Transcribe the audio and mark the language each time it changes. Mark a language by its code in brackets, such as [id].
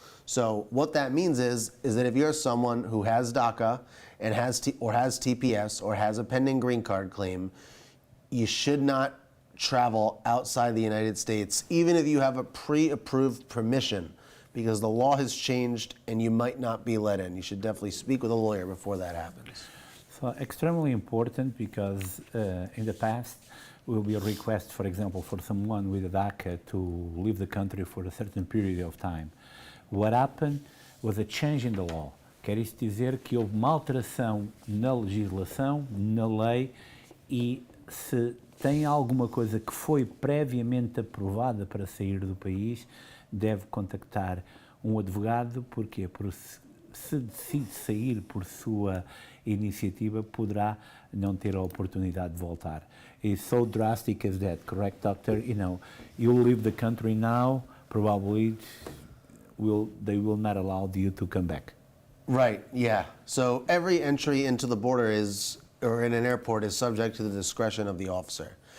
[en] So what that means is that if you're someone who has DACA and has TPS or has a pending green card claim, you should not travel outside the United States, even if you have a pre-approved permission, because the law has changed and you might not be let in. You should definitely speak with a lawyer before that happens. So extremely important, because in the past, will be a request, for example, for someone with a DACA to leave the country for a certain period of time. What happened was a change in the law. [pt] Quer isto dizer que houve uma alteração na legislação, na lei, e se tem alguma coisa que foi previamente aprovada para sair do país, deve contactar um advogado. Porquê? Porque se decide sair por sua iniciativa, poderá não ter a oportunidade de voltar. [en] It's so drastic as that, correct, doctor? You know, you leave the country now, probably they will not allow you to come back. Right, yeah. So every entry into the border or in an airport is subject to the discretion of the officer.